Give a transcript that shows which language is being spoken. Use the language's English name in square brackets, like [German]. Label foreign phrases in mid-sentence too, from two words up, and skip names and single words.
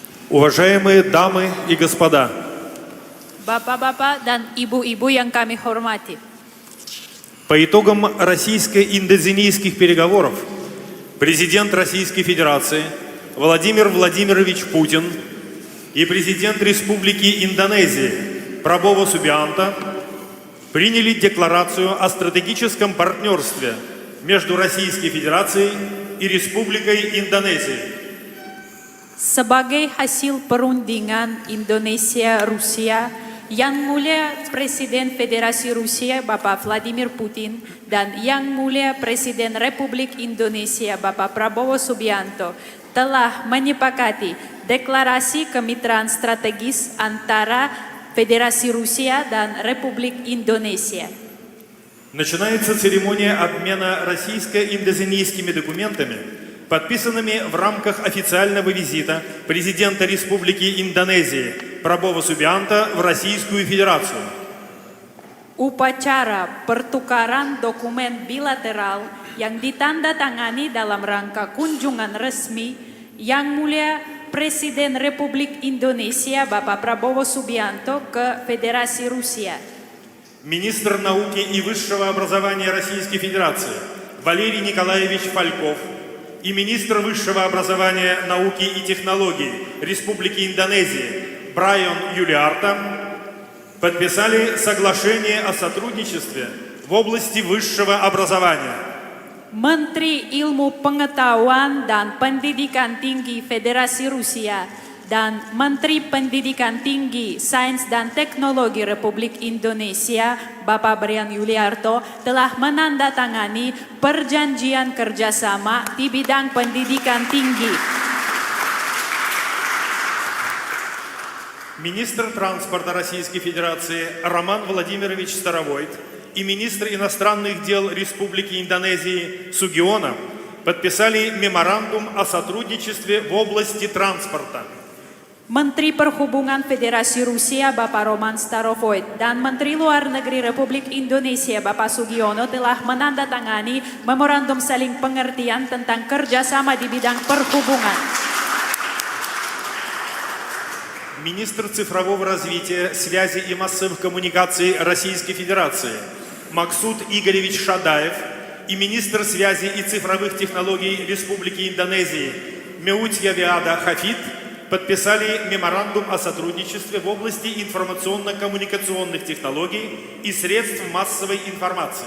[Russian] Уважаемые дамы и господа, [Indonesian] Bapak-bapak dan ibu-ibu yang kami hormati, [Russian] по итогам российско-индонезийских переговоров президент Российской Федерации Владимир Владимирович Путин и президент Республики Индонезия Прабово Субианто приняли декларацию о стратегическом партнерстве между Российской Федерацией и Республикой Индонезия. [Indonesian] sebagai hasil perundingan Indonesia-Rusia, Yang Mulia Presiden Federasi Rusia Bapak Vladimir Putin dan Yang Mulia Presiden Republik Indonesia Bapak Prabowo Subianto telah menyepakati deklarasi kemitraan strategis antara Federasi Rusia dan Republik Indonesia. [Russian] Начинается церемония обмена российско-индонезийскими документами, подписанными в рамках официального визита президента Республики Индонезия Прабово Субианто в Российскую Федерацию. [Indonesian] Upacara pertukaran dokumen bilateral yang ditandatangani dalam rangka kunjungan resmi Yang Mulia Presiden Republik Indonesia Bapak Prabowo Subianto ke Federasi Rusia. [Russian] Министр науки и высшего образования Российской Федерации Валерий Николаевич Фальков и министр высшего образования, науки и технологий Республики Индонезия Брайан Юлиарто подписали соглашение о сотрудничестве в области высшего образования. [Indonesian] Menteri Ilmu Pengetahuan dan Pendidikan Tinggi Federasi Rusia dan Menteri Pendidikan Tinggi, Sains dan Teknologi Republik Indonesia, Bapak Brian Yuliarto, telah menandatangani perjanjian kerjasama di bidang pendidikan tinggi. [Russian] Министр транспорта Российской Федерации Роман Владимирович Старовойт и министр иностранных дел Республики Индонезии Сугиона подписали меморандум о сотрудничестве в области транспорта. [Indonesian] Menteri Perhubungan Federasi Rusia Bapak Roman Starovoit dan Menteri Luar Negeri Republik Indonesia Bapak Sugiono telah menandatangani memorandum saling pengertian tentang kerjasama di bidang perhubungan. [Russian] Министр цифрового развития, связи и массовых коммуникаций Российской Федерации Максут Игоревич Шадаев и министр связи и цифровых технологий Республики Индонезии Меутьявиада Хафид подписали меморандум о сотрудничестве в области информационно-коммуникационных технологий и средств массовой информации.